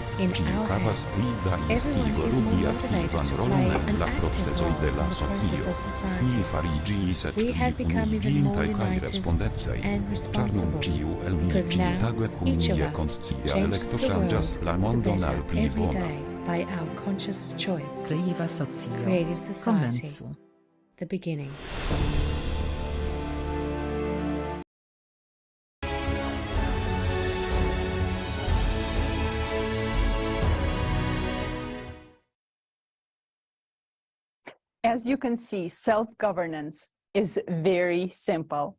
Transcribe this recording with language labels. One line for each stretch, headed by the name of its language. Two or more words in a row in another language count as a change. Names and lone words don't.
Esperanto: Ĉiu havas pli da instigo ludi aktivan rolon en la procesoj de la socio. Ni fariĝis eĉ pli unuiĝintaj kaj respondecaj, ĉar nun ĉiu el ni ĉiutage kun nia konscia elekto ŝanĝas la mondon al pli bona.
English: By our conscious choice.
Esperanto: Kreiva socio.
English: Creative society.
Esperanto: Komencu.
English: The beginning. As you can see, self-governance is very simple.